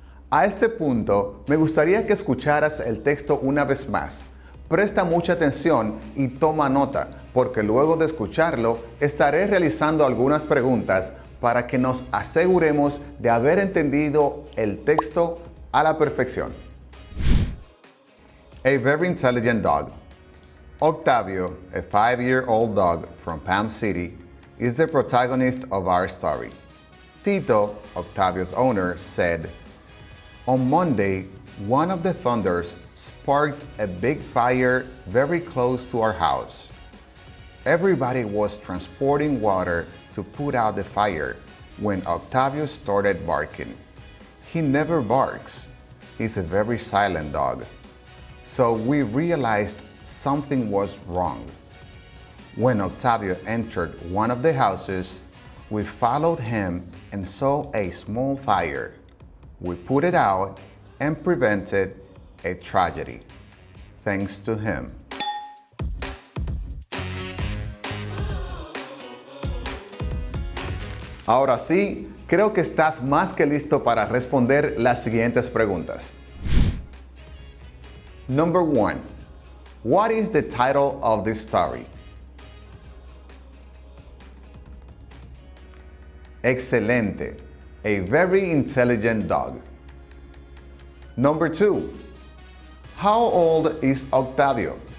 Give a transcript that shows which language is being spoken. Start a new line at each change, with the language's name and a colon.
Spanish: A este punto, me gustaría que escucharas el texto una vez más. Presta mucha atención y toma nota, porque luego de escucharlo, estaré realizando algunas preguntas para que nos aseguremos de haber entendido el texto a la perfección.
English: A very intelligent dog. Octavio, a 5-year-old dog from Palm City, is the protagonist of our story. Tito, Octavio's owner, said, On Monday, one of the thunders sparked a big fire very close to our house. Everybody was transporting water to put out the fire when Octavio started barking. He never barks. He's a very silent dog. So we realized something was wrong. When Octavio entered one of the houses, we followed him and saw a small fire. We put it out and prevented a tragedy, thanks to him.
Spanish: Ahora sí, creo que estás más que listo para responder las siguientes preguntas.
English: Number 1. What is the title of this story? Excelente. A very intelligent dog. Number 2. How old is Octavio?